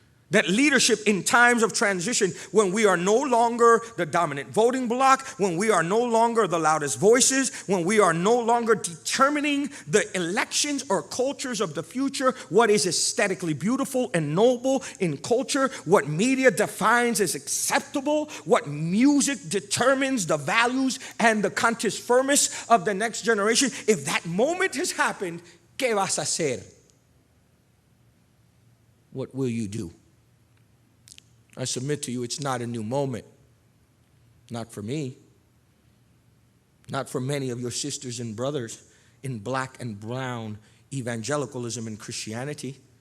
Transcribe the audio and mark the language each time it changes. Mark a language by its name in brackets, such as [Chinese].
[English] That leadership in times of transition, when we are no longer the dominant voting bloc, when we are no longer the loudest voices, when we are no longer determining the elections or cultures of the future, what is aesthetically beautiful and noble in culture, what media defines as acceptable, what music determines the values and the cantus firmus of the next generation. If that moment has happened, [Spanish] ¿qué vas a hacer? [English] What will you do? I submit to you, it's not a new moment. Not for me. Not for many of your sisters and brothers in black and brown evangelicalism and Christianity.